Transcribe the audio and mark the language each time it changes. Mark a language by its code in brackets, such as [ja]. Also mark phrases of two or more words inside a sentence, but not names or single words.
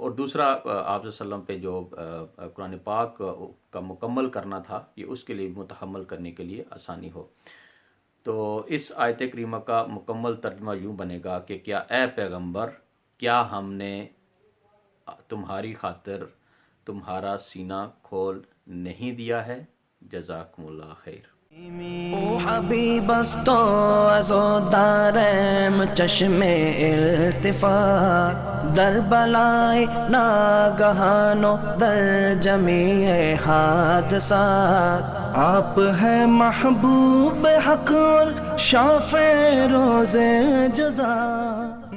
[ur] اور دوسرا آپ صلی اللہ علیہ وسلم پہ جو قرآن پاک کا مکمل کرنا تھا، یہ اس کے لیے متحمل کرنے کے لیے آسانی ہو۔ تو اس آیت کریمہ کا مکمل ترجمہ یوں بنے گا کہ کیا اے پیغمبر، کیا ہم نے تمہاری خاطر تمہارا سینہ کھول نہیں دیا ہے؟ [ar] جزاکم اللہ خیر۔ [fa] او حبیب است و از و دارم چشم التفات، در بلای ناگہان و در جمیع حادثات، [ur] آپ ہے محبوب حق اور شافع روز جزا۔